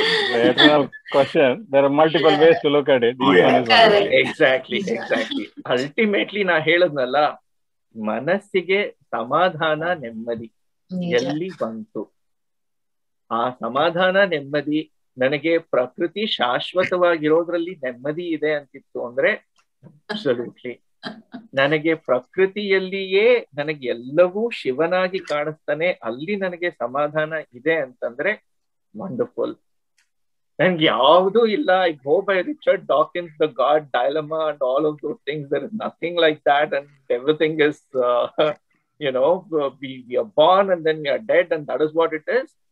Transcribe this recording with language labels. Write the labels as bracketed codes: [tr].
[en] The eternal question, there are multiple ways to look at it. Exactly. [kn] Ultimately ನಾ ಹೇಳದ್ನಲ್ಲ, ಮನಸ್ಸಿಗೆ ಸಮಾಧಾನ ನೆಮ್ಮದಿ ಎಲ್ಲಿ ಬಂತು? ಆ ಸಮಾಧಾನ ನೆಮ್ಮದಿ ನನಗೆ ಪ್ರಕೃತಿ ಶಾಶ್ವತವಾಗಿರೋದ್ರಲ್ಲಿ ನೆಮ್ಮದಿ ಇದೆ ಅಂತಿತ್ತು ಅಂದ್ರೆ ಅಬ್ಸಲ್ಯೂಟ್ಲಿ. ನನಗೆ ಪ್ರಕೃತಿಯಲ್ಲಿಯೇ ನನಗೆ ಎಲ್ಲವೂ ಶಿವನಾಗಿ ಕಾಣಿಸ್ತಾನೆ, ಅಲ್ಲಿ ನನಗೆ ಸಮಾಧಾನ ಇದೆ ಅಂತಂದ್ರೆ ವಂಡರ್ಫುಲ್. ನನ್ಗೆ ಯಾವುದೂ ಇಲ್ಲ. [en] I go by Richard Dawkins, The God Dilemma and all of those things. There is nothing like that, and everything is you know, we are born and then we are dead, and that is what it is.